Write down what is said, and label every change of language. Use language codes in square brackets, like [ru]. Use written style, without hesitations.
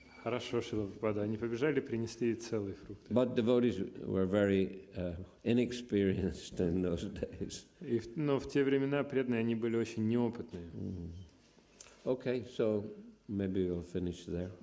[ru] Хорошо, Шрила Прабхупада. Они побежали, принесли целые фрукты. [en] But devotees were very inexperienced in those days. [ru] Но в те времена преданные, они были очень неопытные. [en] Okay, so maybe we'll finish there.